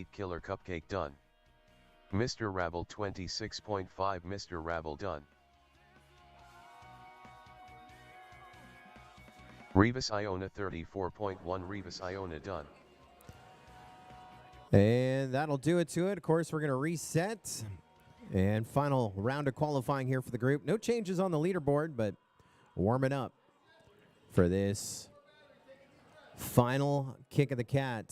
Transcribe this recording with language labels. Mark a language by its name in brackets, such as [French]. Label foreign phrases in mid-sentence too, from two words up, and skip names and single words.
[English] Killer Cupcake done. MR-RABBLE 26.5. MR-RABBLE done. revisionA 34.1. revisionA done. And that'll do it to it. Of course, we're going to reset. And final round of qualifying here for the group. No changes on the leaderboard, but warming up for this final kick of the cat.